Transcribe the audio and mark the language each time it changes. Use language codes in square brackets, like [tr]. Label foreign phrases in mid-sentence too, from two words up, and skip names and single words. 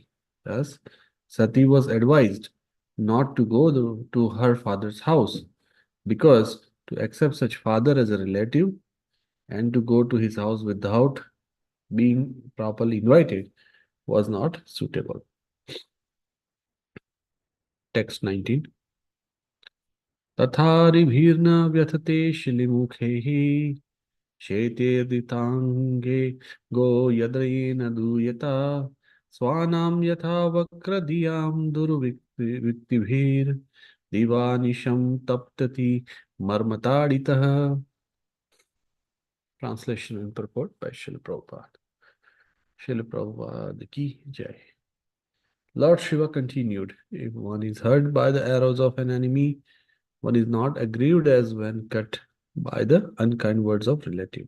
[en] Thus, Sati was advised not to go to her father's house because to accept such father as a relative and to go to his house without being properly invited was not suitable. Text 19. [sa] Tatharibhirna vyathate shilimukhehi Shetirditange go yadrayena duyata Swanam yatha vakradiyam durviktibhir Divanisham taptati marmataditaha. [en] Translation and purport by Srila Prabhupada. [hi] Srila Prabhupada ki jai. [en] Lord Shiva continued, if one is hurt by the arrows of an enemy, one is not aggrieved as when cut by the unkind words of relative.